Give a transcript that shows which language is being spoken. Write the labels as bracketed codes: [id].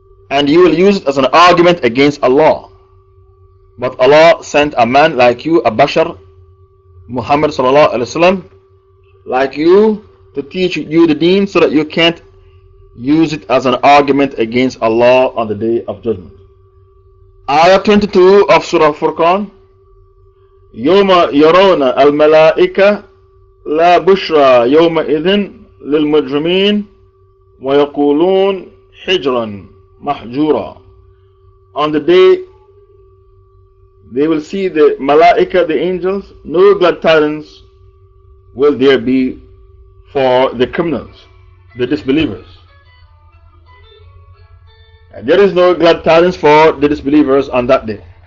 [en] And you will use it as an argument against Allah. But Allah sent a man like you, a Bashar, Muhammad sallallahu alaihi wasallam, like you, to teach you the deen so that you can't use it as an argument against Allah on the day of judgment. Ayah 22 of Surah Al-Furqan. [ar] يوم يرون الملائكة لا بشرى يومئذ للمجرمين ويقولون حجرا محجورا. [en] On the day they will see the malaika, the angels, no glad tidings will there be for the criminals, the disbelievers. And there is no glad tidings for the disbelievers on that day.